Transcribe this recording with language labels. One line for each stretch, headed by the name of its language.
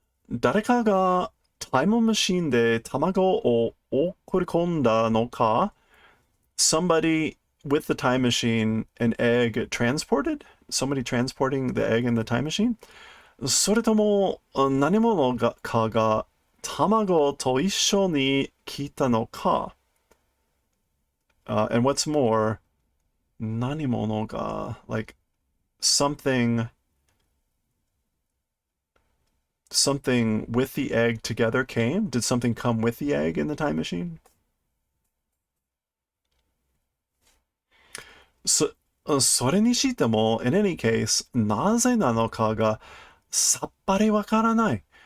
Japanese: 誰かがタイムマシンで卵を送り込んだのか?
English: Somebody with the time machine, an egg transported? Somebody transporting the egg in the time machine?
Japanese: それとも何者かが卵と一緒に来たのか?
English: And what's more,
Japanese: 何者が,
English: like something with the egg together came? Did something come with the egg in the time machine?
Japanese: So, それにしても,
English: in any case,
Japanese: なぜなのかがさっぱりわからない.